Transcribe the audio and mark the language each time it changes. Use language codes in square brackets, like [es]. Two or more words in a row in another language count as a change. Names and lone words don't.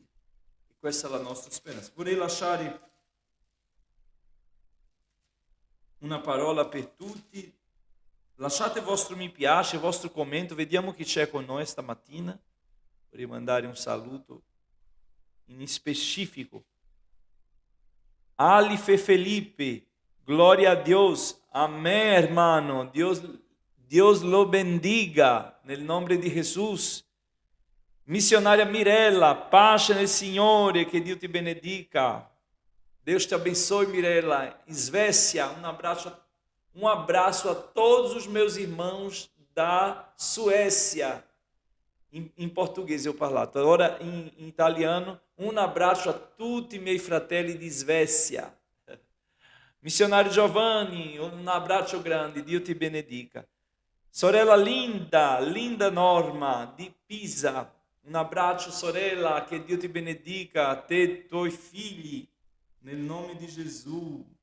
[it] E questa è la nostra speranza. Vorrei lasciare una parola per tutti. Lasciate il vostro mi piace, il vostro commento, vediamo chi c'è con noi stamattina. Vorrei mandare un saluto in specifico. [es] Alife Felipe, gloria a Dios, amén, hermano, Dios lo bendiga, [it] nel nome di Gesù. Missionária Mirella, pace nel Signore, che Dio ti benedica. [pt] Deus te abençoe, Mirella. Svécia, um abraço a todos os meus irmãos da Suécia. [it] in portoghese ho parlato, ora in italiano. Un abbraccio a tutti i miei fratelli di Svezia. Missionário Giovanni, un abbraccio grande, Dio ti benedica. Sorella Linda, Linda Norma di Pisa, un abbraccio sorella, che Dio ti benedica, a te e ai tuoi figli, nel nome di Gesù.